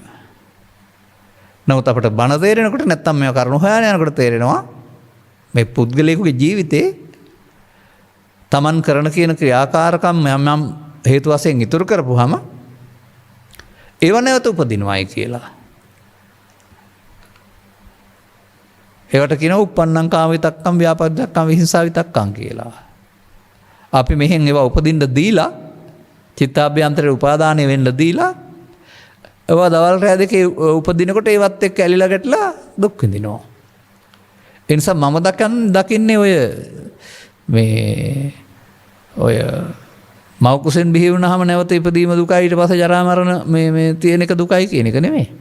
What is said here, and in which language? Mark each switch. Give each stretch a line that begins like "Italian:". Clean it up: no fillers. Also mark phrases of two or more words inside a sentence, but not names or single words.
Sinhala: නමුත් අපට බණ තේරෙනකොට නැත්නම් මේව කරුණු හොයන යනකොට තේරෙනවා මේ පුද්ගලයෙකුගේ ජීවිතේ තමන් කරන කියන ක්‍රියාකාරකම් යම් හේතු වශයෙන් ඉතුරු කරපුවාම ඒව නැවත උපදිනවායි කියලා. ඒවට කියනවා
Pali: uppannam kama vitakkam vyapaddakam vihinsa vitakkam
Sinhala: කියලා. අපි මෙහෙන් ඒවා උපදින්න දීලා චිත්තාභ්‍යන්තරේ උපාදානය වෙන්න දීලා ඒවා දවල් රැ දෙකේ උපදිනකොට ඒවත් එක්ක ඇලිලා ගැටලා දුක් විඳිනවා. ඒ නිසා මම දකින්නේ ඔය මව කුසෙන් බිහි වුණාම නැවත ඉපදීම දුකයි ඊට පස්සේ ජරා මරණ මේ තියෙන එක දුකයි කියන එක නෙමෙයි.